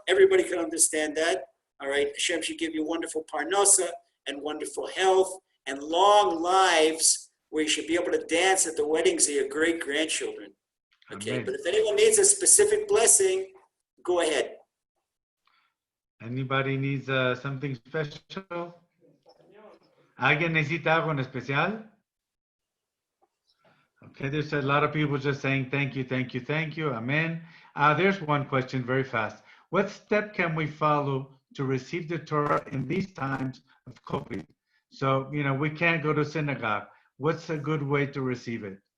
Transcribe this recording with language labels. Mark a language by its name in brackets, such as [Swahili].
[English] Everybody can understand that. All right? Hashem should give you wonderful parnasa and wonderful health and long lives where you should be able to dance at the weddings of your great-grandchildren. Okay? Amen. But if anyone needs a specific blessing, go ahead. Anybody needs something special? [Spanish] ¿Alguien necesita algo en especial? [English] Okay, there's a lot of people just saying thank you, thank you, thank you. Amen. There's one question very fast. What step can we follow to receive the Torah in these times of COVID? So, we can't go to synagogue. What's a good way to receive it?